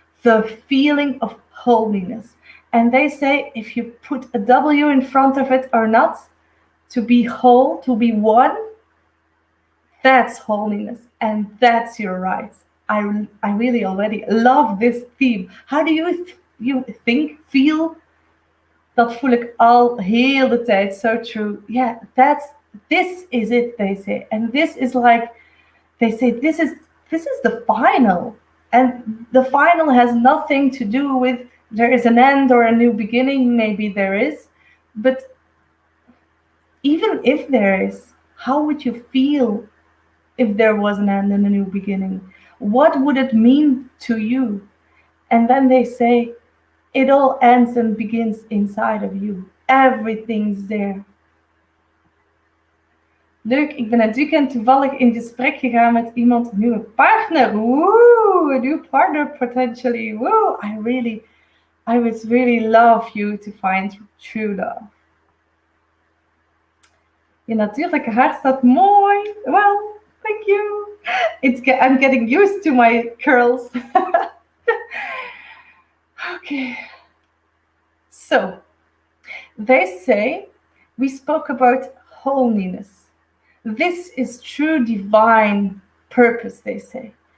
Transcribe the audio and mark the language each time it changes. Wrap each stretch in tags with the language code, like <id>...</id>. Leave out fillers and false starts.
<en>The feeling of holiness. And they say, if you put a W in front of it or not, to be whole, to be one, that's holiness, and that's your right. I really already love this theme. How do you think, feel?</en> <nl>Dat voel ik al heel de tijd.</nl> <en>So true. Yeah, this is it, they say. And this is like, they say, this is the final. And the final has nothing to do with there is an end or a new beginning. Maybe there is. But even if there is, how would you feel if there was an end and a new beginning? What would it mean to you? And then they say, it all ends and begins inside of you. Everything's there.</en> <nl>Leuk, ik ben het weekend toevallig in gesprek gegaan met iemand, een nieuwe partner.</nl> <en>Woo, a new partner potentially. Woo, I would really love you to find true love.</en> <nl>Je natuurlijke hart staat mooi.</nl> <en>Well, thank you. I'm getting used to my curls. Okay. So, They say we spoke about holiness. This is true divine purpose, they say.</en>